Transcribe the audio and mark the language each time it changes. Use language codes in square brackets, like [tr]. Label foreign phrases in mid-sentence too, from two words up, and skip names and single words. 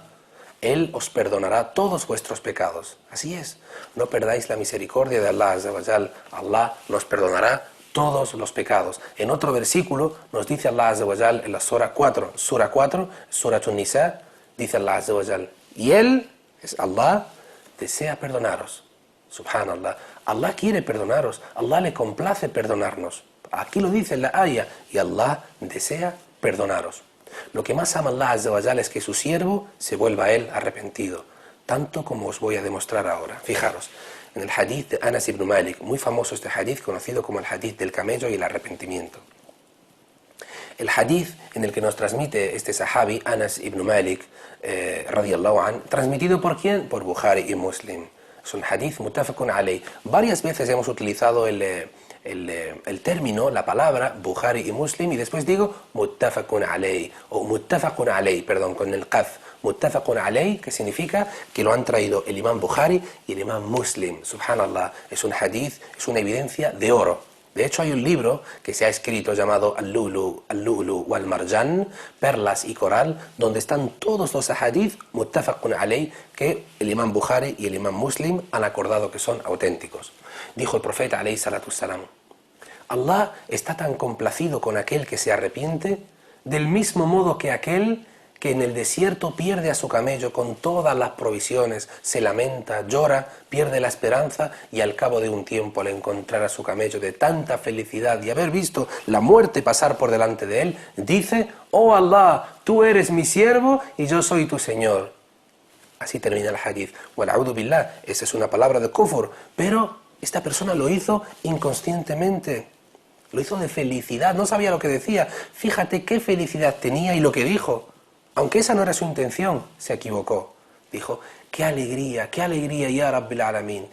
[es] Él os perdonará todos vuestros pecados. Así es, no perdáis la misericordia de Allah [ar] عز وجل. [es] Allah nos perdonará todos los pecados. En otro versículo nos dice [ar] الله عز وجل [es] en la Sura 4, Sura An-Nisa, dice [ar] الله عز وجل, [es] y Él, es Allah, desea perdonaros. Subhanallah, Allah quiere perdonaros, Allah le complace perdonarnos. Aquí lo dice en la ayah, y Allah desea perdonaros. Lo que más ama [ar] الله عز وجل [es] es que su siervo se vuelva a Él arrepentido, tanto como os voy a demostrar ahora. Fijaros, en el hadith de Anas ibn Malik, muy famoso este hadith, conocido como el hadith del camello y el arrepentimiento. El hadith en el que nos transmite este sahabi, Anas ibn Malik, [ar] رضي الله عن, [es] transmitido ¿por quién? Por Bukhari y Muslim. Es un hadith [ar] متفق عليه. [es] Varias veces hemos utilizado el término, la palabra Bukhari y Muslim, y después digo [ar] متفق عليه, [es] o [ar] متفق عليه, [es] perdón, con el qaf. [ar] متفق عليه, [es] que significa que lo han traído el imam Bukhari y el imam Muslim. Subhanallah, es un hadith, es una evidencia de oro. De hecho, hay un libro que se ha escrito llamado Al-Lu'lu wal Marjan, Perlas y Coral, donde están todos los hadith [ar] متفق عليه [es] que el imam Bukhari y el imam Muslim han acordado que son auténticos. Dijo el profeta [ar] عليه الصلاة والسلام, [es] Allah está tan complacido con aquel que se arrepiente, del mismo modo que aquel que en el desierto pierde a su camello con todas las provisiones, se lamenta, llora, pierde la esperanza, y al cabo de un tiempo, al encontrar a su camello de tanta felicidad y haber visto la muerte pasar por delante de él, dice, oh Allah, tú eres mi siervo y yo soy tu Señor. Así termina el hadith. [ar] والعياذ بالله, [es] esa es una palabra de kufur, pero esta persona lo hizo inconscientemente. Lo hizo de felicidad, no sabía lo que decía. Fíjate qué felicidad tenía y lo que dijo. Aunque esa no era su intención, se equivocó. Dijo, qué alegría, [ar] يا رب العالمين.